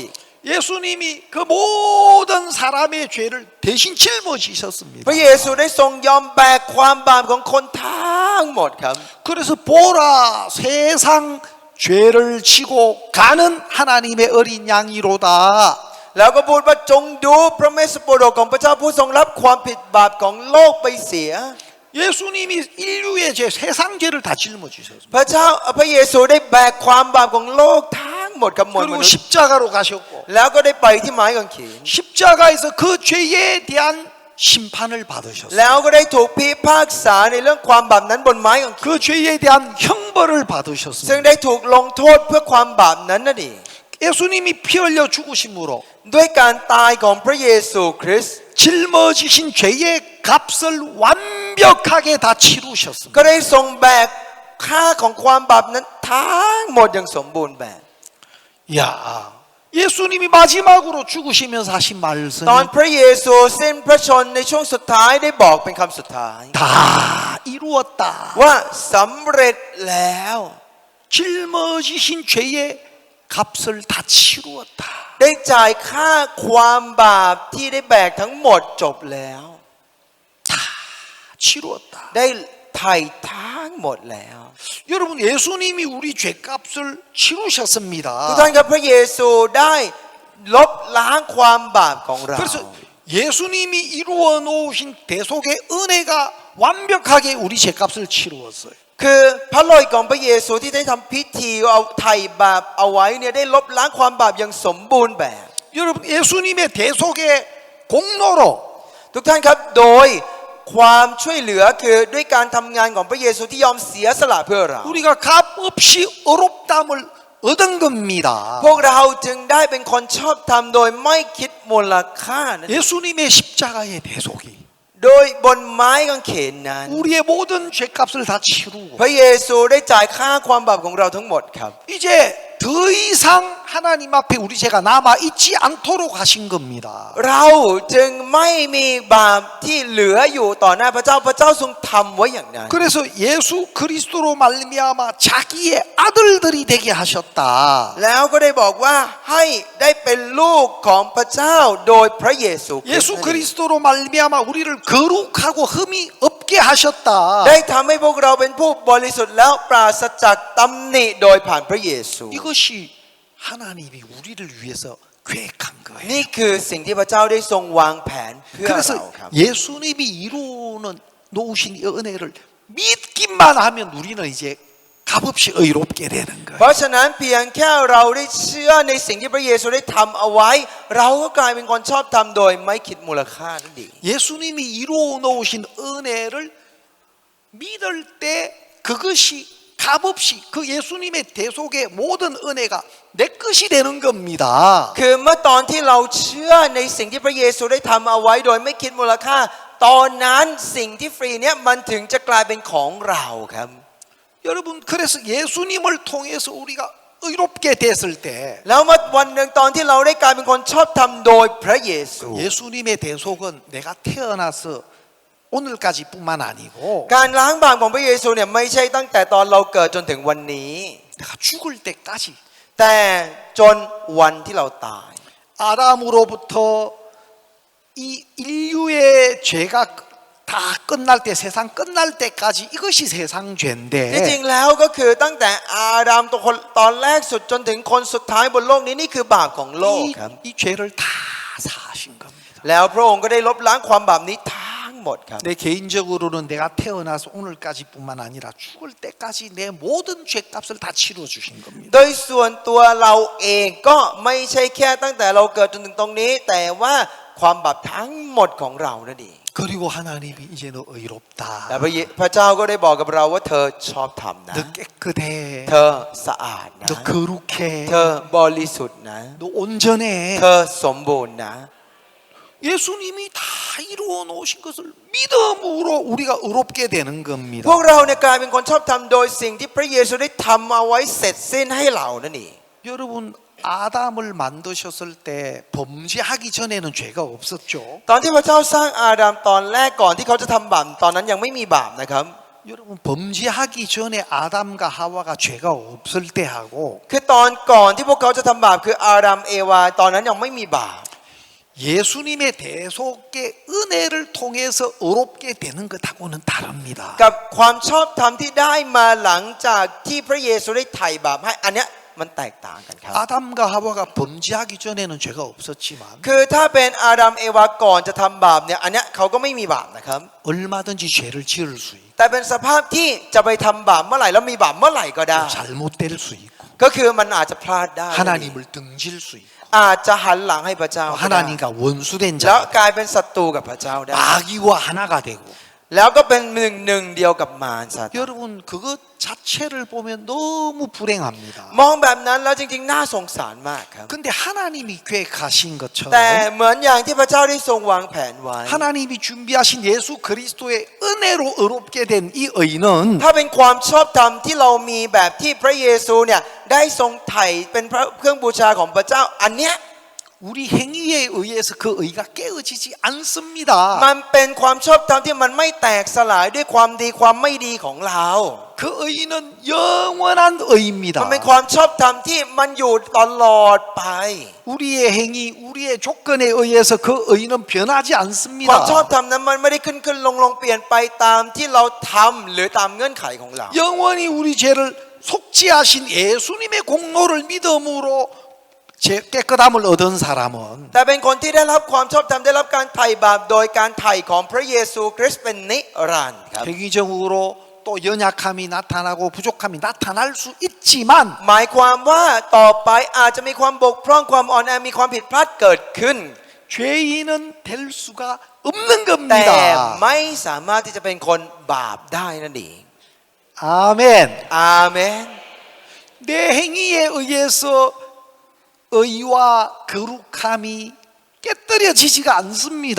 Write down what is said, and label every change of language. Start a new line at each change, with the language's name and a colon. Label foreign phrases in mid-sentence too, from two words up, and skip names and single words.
Korean: 예수님이 그 모든 사람의 죄를 대신 짊어지셨습니다.
Thai: พระเยซูได้ทรงยอมแบกความบาปของคนทั้งหมดครับ
Korean: 그래서 보라 세상 죄를 지고 가는 하나님의 어린 양이로다.
Thai: แล้วก็พูดว่าจงดูพระเมสสโปรดกของพระเจ้าผู้ทรงรับความผิดบาปของโลกไปเสีย
Korean: 예수님이 인류의 죄, 세상 죄를 다 짊어지셨습니다.
Thai: พระเยซูได้แบกความบาปของโลกทั้งหมดกับมวลม
Korean: 그리고
Thai: นุษย์
Korean: 십자가로 가셨고
Thai: แล้วก็ได้ไปที่ไม้กางเขน
Korean: 십자가에서 그 죄에 대한 심판을 받으셨어요.
Thai: แล้วก็ได้ถูกพิพากษาในเรื่องความบาปนั้นบนไม้กางเขน
Korean: 그 죄에 대한 형벌을
Thai: ซึ่ง
Korean: 받으셨습니다.
Thai: ได้ถูกลงโทษเพื่อความบาปนั้นนั่นเอง
Korean: 예수님이 피 흘려 죽으심으로
Thai: ด้วยการตายของพระเยซูคริสต์
Korean: 짊어지신 죄의 값을 완벽하게 다 치루셨습니다.
Thai: ก็ได้ทรงแบกค่าของความบาปนั้นทั้งหมดอย่างสมบูรณ์แบบ
Korean: 야, 예수님이 마지막으로 죽으시면서 하신
Thai: ตอน
Korean: 말씀이
Thai: พระเยซูสิ้นพระชนม์ในช่วงสุดท้ายได้บอกเป็นคำสุดท้าย
Korean: 다 이루었다.
Thai: ว่าสำเร็จแล้ว
Korean: 짊어지신 죄의 값을 다 치루었다.
Thai: ได้จ่ายค่าความบาปที่ได้แบกทั้งหมดจบแล้ว
Korean: 다 치루었다.
Thai: ได้ไถ่ทั้งหมดแล้ว
Korean: 여러분 예수님이 우리 죄값을
Thai: ทุก
Korean: 치루셨습니다.
Thai: ท่านครับพระเยซูได้ลบล้างความบาปของเรา
Korean: 그래서 예수님이 이루어 놓으신 대속의 은혜가 완벽하게 우리 죄값을 치루었어요.
Thai: คือพระโลหิตของพระเยซูที่ได้ทำพิธีเอาไถ่บาปเอาไว้เนี่ยได้ลบล้างความบาปอย่างสมบูรณ์แบบ
Korean: 여러분 예수님의 대속의 공로로
Thai: ทุกท่านครับโดยความช่วยเหลือคือด้วยการทำงานของพระเยซูที่ยอมเสียสละเพื่อเรา
Korean: 우리가 값 없이 의롭담을 얻은 겁니다.
Thai: พวกเราจึงได้เป็นคนชอบธรรมโดยไม่คิดมูลค่านะ
Korean: 예수님의 십자가의 대속이
Thai: โดยบนไม้กางเขนนั้น
Korean: 우리의 모든 죄값을 다 치루고
Thai: พระเยซูได้จ่ายค่าความบาปของเราทั้งหมดครับ
Korean: 이제 더 이상 하나님 앞에 우리 죄가 남아 있지 않도록 하신 겁니다.
Thai: เราจึงไม่มีบาปที่เหลืออยู่ต่อหน้าพระเจ้าพระเจ้าทรงทำไว้อย่างนั้น
Korean: 그래서 예수 그리스도로 말미암아 자기의 아들들이 되게 하셨다.
Thai: แล้วก็ได้บอกว่าให้ได้เป็นลูกของพระเจ้าโดยพระเยซูคริสต์
Korean: 예수 그리스도로 말미암아 우리를 거룩하고 흠이 없게 하셨다.
Thai: ได้ทำให้พวกเราเป็นผู้บริสุทธิ์แล้วปราศจากตำหนิโดยผ่านพระเยซู
Korean: 이것이 하나님이 우리를 위해서 계획한 거예요.
Thai: นี่คือสิ่งที่พระเจ้าได้ทรงวางแผนเพื่อเรา
Korean: 그래서
Thai: ครับ
Korean: 예수님이 이루는 놓으신 이 은혜를 믿기만 하면 우리는 이제 값없이 의롭게 되는
Thai: เพราะ
Korean: 거예요.
Thai: ฉะนั้นเพียงแค่เราได้เชื่อในสิ่งที่พระเยซูได้ทำเอาไว้ เราก็กลายเป็นคนชอบทำโดยไม่คิดมูลค่านั่นเอง
Korean: 예수님이 이루어 놓으신 은혜를 믿을 때 그것이 값없이 그 예수님의 대속의 모든 은혜가 내 것이 되는 겁니다.
Thai: คือเมื่อตอนที่เราเชื่อในสิ่งที่พระเยซูได้ทำเอาไว้โดยไม่คิดมูลค่า ตอนนั้นสิ่งที่ฟรีเนี่ยมันถึงจะกลายเป็นของเราครับ
Korean: 여러분 그래서 예수님을 통해서 우리가 의롭게 됐을 때
Thai: แล้วเมื่อวันหนึ่งตอนที่เราได้กลายเป็นคนชอบทำโดยพระเยซู
Korean: 예수님의 대속은 내가 태어나서 오늘까지뿐만 아니고
Thai: การล้างบาปของพระเยซูเนี่ยไม่ใช่ตั้งแต่ตอนเราเกิดจนถึงวันนี้
Korean: 내가 죽을 때까지
Thai: แต่จนวันที่เราตาย
Korean: 아담으로부터 이 인류의 죄가 다 끝날 때 세상 끝날 때까지 이것이 세상
Thai: ที่จริง
Korean: 죄인데
Thai: แล้วก็คือตั้งแต่อาดัมตอนแรกสุดจนถึงคนสุดท้ายบนโลกนี้นี่คือบาปของโลกครับ
Korean: 이 죄를 다 사하신 겁니다.
Thai: แล้วพระองค์ก็ได้ลบล้างความบาปนี้ทั้งหมดครับ
Korean: 내 개인적으로는 내가 태어나서 오늘까지뿐만 아니라 죽을 때까지 내 모든 죄값을 다 치러 주신 겁니다.
Thai: โดยส่วนตัวเราเองก็ไม่ใช่แค่ตั้งแต่เราเกิดจนถึงตรงนี้ แต่ว่าความบาปทั้งหมดของเรานั่นเอง
Korean: 그리고 하나님이 이제 너 의롭다.
Thai: และพระเจ้าก็ได้บอกกับเราว่าเธอชอบธรรมนะ
Korean: 너 깨끗해.
Thai: เธอสะอาดนะ
Korean: 너 거룩해.
Thai: เธอบริสุทธิ์นะ
Korean: 너 온전해.
Thai: เธอสมบูรณ์นะ
Korean: 예수님이 다 이루어 놓으신 것을 믿음으로 우리가 의롭게 되는
Thai: พ
Korean: 겁니다.
Thai: วกเราเนี่ยกลายเป็นคนชอบธรรมโดยสิ่งที่พระเยซูได้ทำเอาไว้เสร็จสิ้นให้เรานั่นเอง
Korean: 여러분 아담을 만드셨을 때 범죄하기 전에는 죄가 없었죠.
Thai: ตอนที่พระเจ้าสร้างอาดัมตอนแรกก่อนที่เขาจะทำบาปตอนนั้นยังไม่มีบาปนะครับ
Korean: 여러분 범죄하기 전에 아담과 하와가 죄가 없을 때하고
Thai: คือตอนก่อนที่พวกเขาจะทำบาปคืออาดัมเอวาตอนนั้นยังไม่มีบาป
Korean: 예수님의 대속의 은혜를 통해서 의롭게 되는 것하고는 다릅니다.
Thai: กับความชอบธรรมที่ได้มาหลังจากที่พระเยซูได้ไถ่บาปให้อันเนี้ยมันแตกต่างกันครับ
Korean: 아담과 하와가 범죄하기 전에는 죄가 없었지만
Thai: คือถ้าเป็นอาดัมเอวาก่อนจะทำบาปเนี่ยอันเนี้ยเขาก็ไม่มีบาปนะครับ
Korean: 얼마든지 죄를 지을 수 있고
Thai: แต่เป็นสภาพที่จะไปทำบาปเมื่อไหร่แล้วมีบาปเมื่อไหร่ก็ได้
Korean: 잘못될 수 있고
Thai: ก็คือมันอาจจะพลาดได้
Korean: 하나님을 등질 수 있고
Thai: อาจจะหันหลังให้พระเจ้าก็ได้
Korean: 하나님과 원수된
Thai: แล้ว
Korean: 자
Thai: กลายเป็นศัตรูกับพระเจ้าได้
Korean: 마귀와 하나가 되고
Thai: แล้วก็เป็นหนึ่งเดียวกับมารซาตาน
Korean: 여러분 그것 자체를 보면 너무 불행합니다.
Thai: มองแบบนั้นแล้วจริงๆน่าสงสารมากครับ
Korean: 근데 하나님이 계획하신
Thai: แต่
Korean: 것처럼
Thai: เหมือนอย่างที่พระเจ้าได้ทรงวางแผนไว้
Korean: 하나님이 준비하신 예수 그리스도의 은혜로 의롭게 된 이 의는
Thai: ถ้าเป็นความชอบธรรมที่เรามีแบบที่พระเยซูเนี่ยได้ทรงไถ่เป็นพระเครื่องบูชาของพระเจ้าอันเนี้ย
Korean: 우리 행위에 의해서 그 의가 깨어지지 않습니다.
Thai: มันเป็นความชอบธรรมที่มันไม่แตกสลายด้วยความดีความไม่ดีของเรา
Korean: 그 의는 영원한 의입니다.
Thai: มันเป็นความชอบธรรมที่มันอยู่ตลอดไป
Korean: 우리의 행위, 우리의 조건에 의해서 그 의는 변하지
Thai: ความ
Korean: 않습니다.
Thai: ชอบธรรมนั้นมันไม่ได้ขึ้นลงเปลี่ยนไปตามที่เราทำหรือตามเงื่อนไขของเรา
Korean: 영원히 우리 죄를 속죄하신 예수님의 공로를 믿음으로 깨끗함을 얻은 사람은
Thai: แต่เป็นคนที่ได้รับความชอบธรรมได้รับการไถ่บาปโดยการไถ่ของพระเยซูคริสต์เป็นนิรันดร์ครับ
Korean: 획기적으로 또 연약함이 나타나고 부족함이 나타날 수 있지만
Thai: หมายความว่าต่อไปอาจจะมีความบกพร่องความอ่อนแอมีความผิดพลาดเกิดขึ้น
Korean: 죄인은 될 수가 없는
Thai: แต่
Korean: 겁니다.
Thai: ไม่สามารถที่จะเป็นคนบาปได้นั่นเอง
Korean: 아멘.
Thai: อาเมน
Korean: 내 행위에 의해서 의와 거룩함이 깨뜨려지지가 않습니다.